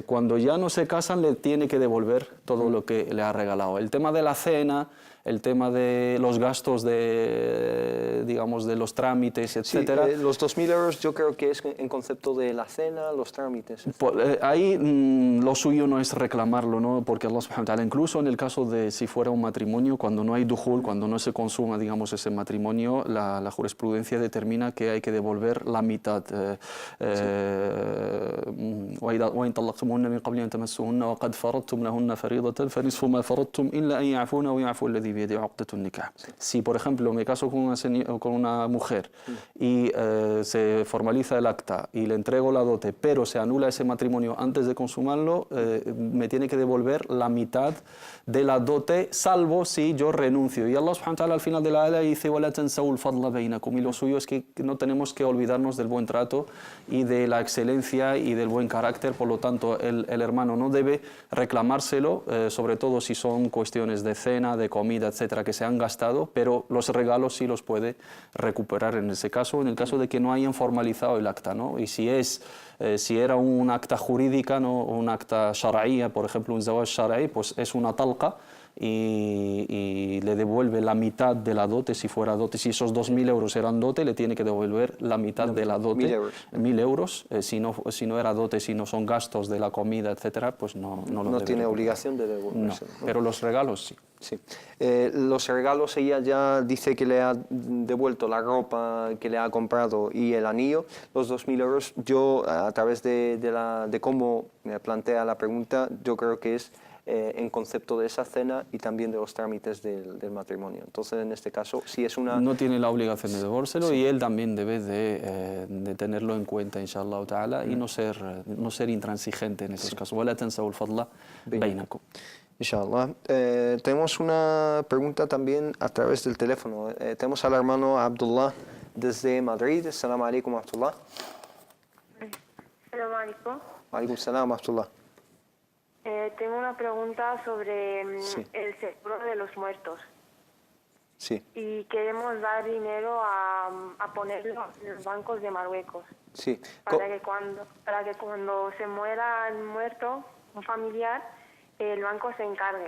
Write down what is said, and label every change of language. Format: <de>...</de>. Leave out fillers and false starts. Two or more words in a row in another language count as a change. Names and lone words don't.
<es>Cuando ya no se casan, le tiene que devolver todo lo que le ha regalado. El tema de la cena, el tema de los gastos digamos, de los trámites, etcétera. Sí, los 2.000 euros yo creo que es en concepto de la cena, los trámites. Ahí lo suyo no es reclamarlo, ¿no? Porque</es> <ar>الله سبحانه وتعالى,</ar> <es>incluso en el caso de si fuera un matrimonio, cuando no hay dukhul, cuando no se consuma, digamos, ese matrimonio, la jurisprudencia determina que hay que devolver la mitad.</es> <ar>وإن طلقتموهن من قبل أن تمسوهن وقد فرضتم لهن فريضة فنصف ما فرضتم إلا أن يعفون أو يعفو الذي بيده عقدة النكاح.</ar> <es>Si, por ejemplo, me caso con una mujer y se formaliza el acta y le entrego la dote, pero se anula ese matrimonio antes de consumarlo, me tiene que devolver la mitad de la dote, salvo si yo renuncio. Y</es> <ar>الله سبحانه وتعالى</ar> <es>al final de la ayah dice</es> <ar>وَلَا تَنْسَوُا الْفَضْلَ بَيْنَكُمْ.</ar> <es>Y lo suyo es que no tenemos que olvidarnos del buen trato y de la excelencia y del buen carácter. Por lo tanto, el hermano no debe reclamárselo, sobre todo si son cuestiones de cena, de comida, etcétera, que se han gastado, pero los regalos sí los puede recuperar en ese caso, en el caso de que no hayan formalizado el acta, ¿no? Y si era un acta jurídica, ¿no? Un acta shar'iyya, por ejemplo, un</es> <ar>زواج شرعي,</ar> <es>pues es una talqa y le devuelve la mitad de la dote, si fuera dote. Si esos 2.000 euros eran dote, le tiene que devolver la mitad de la dote. 1.000 euros. Si no era dote, si no son gastos de la comida, etcétera, pues no lo debe. No tiene obligación de devolverse. No, pero los regalos sí. Sí. Los regalos, ella ya dice que le ha devuelto la ropa que le ha comprado y el anillo, los 2.000 euros. Yo, a través de cómo me plantea la pregunta, yo creo que es en concepto de esa cena y también de los trámites del matrimonio. Entonces, en este caso, si es una... No tiene la obligación de devolvérselo, y él también debe de tenerlo en cuenta,</es> <ar>إن شاء الله تعالى,</ar> <es>y no ser intransigente en esos casos.</es> <ar>وَلَا تَنْسَوُا الْفَضْلَ بَيْنَكُمْ.</ar> <es>Inshallah. Tenemos una pregunta también a través del teléfono. Tenemos al hermano Abdullah desde Madrid.</es> <ar>السلام عليكم ورحمة الله. السلام عليكم. وعليكم السلام ورحمة الله.</ar> <es>Tengo una pregunta sobre el seguro de los muertos. Sí. Y queremos dar dinero a ponerlo en los bancos de Marruecos. Sí. Para que cuando se muera el muerto, un familiar, el banco se encargue.</es>